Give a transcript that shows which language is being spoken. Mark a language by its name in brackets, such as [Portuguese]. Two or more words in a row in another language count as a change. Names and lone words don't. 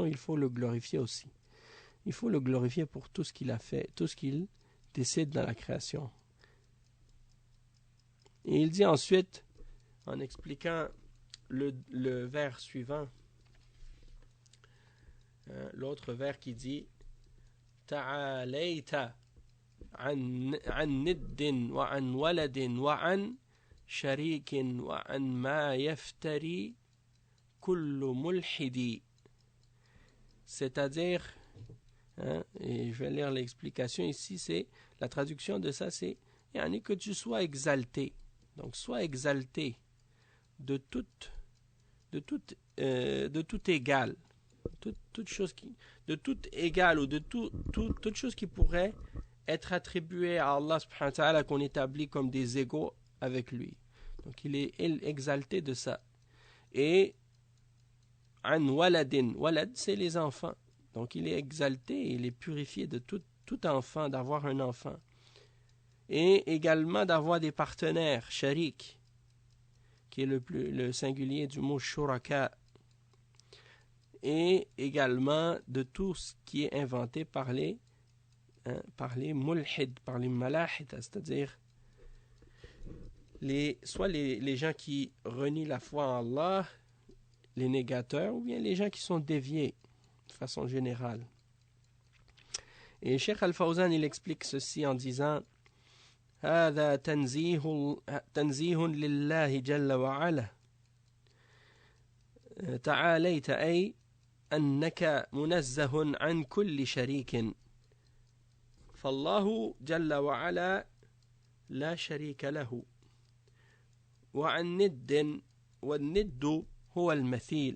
[French] Il faut le glorifier aussi. Il faut le glorifier pour tout ce qu'il a fait, tout ce qu'il décide dans la création. Et il dit ensuite, en expliquant le vers suivant, l'autre vers qui dit [Arabic] تعاليت عن ند وعن ولد وعن شريك وعن ما يفتري كل ملحد. [French] C'est-à-dire, et je vais lire l'explication ici, c'est la traduction de ça, c'est que tu sois exalté. Donc, sois exalté de tout égal. toute chose de tout égal ou de toute chose qui pourrait être attribuée à Allah [Arabic] سبحانه وتعالى, [French] qu'on établit comme des égaux avec lui. Donc il est exalté de ça. Et [Arabic] عن ولد, [French] walad c'est les enfants. Donc il est exalté, il est purifié de tout enfant, d'avoir un enfant. Et également d'avoir des partenaires, sharik, qui est le singulier du mot shuraka. Et également de tout ce qui est inventé par les mulhid, par les malahid, c'est-à-dire soit les gens qui renient la foi en Allah, les négateurs, ou bien les gens qui sont déviés de façon générale. Et Cheikh Al-Fawzan, il explique ceci en disant [Arabic] هذا تنزيه لله جل وعلا تعاليت أي أنك منزه عن كل شريك فالله جل وعلا لا شريك له وعن ند والند هو المثيل